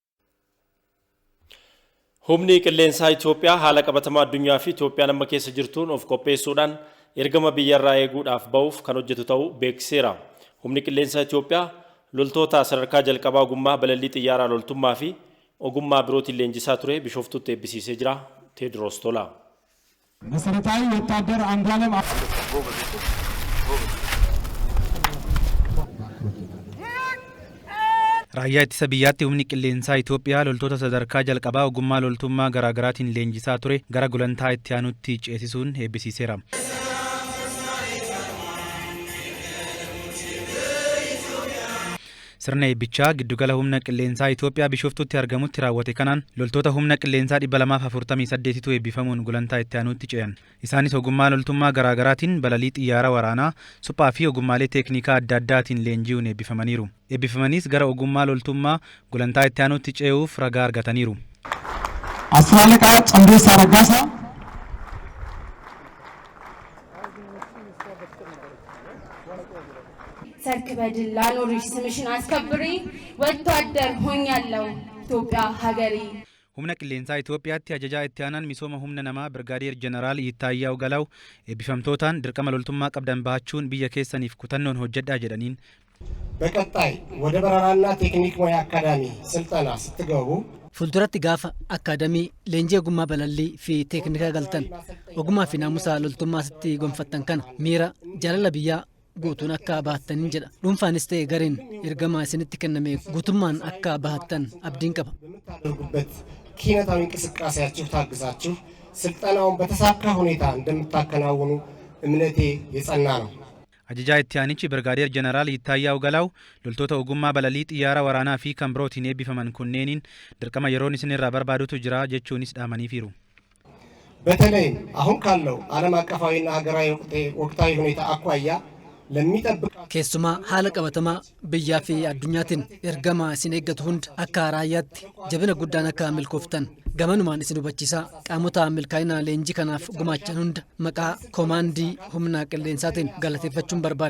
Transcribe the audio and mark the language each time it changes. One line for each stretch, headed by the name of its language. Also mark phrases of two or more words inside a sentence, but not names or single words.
Oromo: Humni qilleensaa Itoophiyaa haala qabatamaa addunyaa fi Itoophiyaan amma keessa jirtuun of qopheessuudhaan ergama biyyarraa eeguudhaaf ba'uuf kan hojjetu ta'uu beeksiseera. Humni qilleensaa Itoophiyaa loltoota sadarkaa jalqabaa ogummaa balallii xiyyaaraa loltummaa fi ogummaa birootiin leenjisaa ture Bishooftuutti eebbisiisee jira.
Amharic: ቴድሮስ ቶላ መሰረታዊ ወታደር አንዷለም
Oromo: Raayyaa ittisa biyyaatti humni qilleensaa Itoophiyaa loltoota sadarkaa jalqabaa ogummaa loltummaa garaagaraatiin leenjisaa ture gara gulantaa itti aanutti ceesisuun eebbisiiseera. Sirna eebbichaa giddugala humna qilleensaa Itoophiyaa Bishooftuutti argamutti raawwate kanaan loltoota humna qilleensaa 248tu eebbifamuun gulantaa itti aanutti ce'an. Isaanis ogummaa loltummaa garaagaraatiin balalii xiyyaara waraanaa, suphaa fi ogummaalee teeknikaa adda addaatiin leenji'uun eebbifamaniiru. Eebbifamanis gara ogummaa loltummaa gulantaa itti aanutti ce'uuf ragaa argataniiru.
Amharic: አስራለቃ ጸንዴሳ ረጋሳ ሰርክበድል ላኖርሽ ስምሽን አስከብሪ ወታደር ሆኛለሁ ኢትዮጵያ ሀገሬ
Oromo: humna qilleensaa Itoophiyaatti ajajaa itti aanaan misooma humna namaa Birgaadeer Jeneraal Yittaayyaa Ogalaw eebbifamtootaan dirqama loltummaa qabdan bahachuun biyya keessaniif kutannoon hojjedhaa jedhaniin
Amharic: በቀጣይ ወደ በረራና ቴክኒክ ሙያ አካዳሚ ስልጠና ስትገቡ
Oromo: Fuulduratti gaafa akaadamii leenjii ogummaa balallii fi teeknikaa galtan ogummaa fi naamusa loltummaa sitti gonfattan kana miira jaalala biyyaa guutuun akka bahattan jedha. Dhuunfaanis ta'e gareen ergama isinitti kenname guutummaan akka bahattan abdiin qaba.
Amharic: ኪነታዊ እንቅስቃሴያችሁ ታግዛችሁ ስልጠናውን በተሳካ ሁኔታ እንደምታከናውኑ እምነቴ የጸና ነው።
Oromo: Ajajaa itti aanichi Birgaadeer Jeneraal Yittaayyaa Ugalaw loltoota ogummaa balalii xiyyaara waraanaa fi kan birootiin eebbifaman kunneeniin dirqama yeroon isinirraa barbaadutu jira jechuunis dhaamaniifiiru.
Amharic: በተለይም አሁን ካለው ዓለም አቀፋዊና ሀገራዊ ወቅታዊ ሁኔታ አኳያ
Oromo: keessumaa haala qabatamaa biyyaa fi addunyaatiin ergama isin eeggatu hunda akka raayyaatti jabina guddaan akka milkooftan gamanumaan isin hubachiisaa qaamota milkaa'ina leenjii kanaaf gumaachan hunda maqaa koomaandii humna qilleensaatiin galateeffachuun barbaada.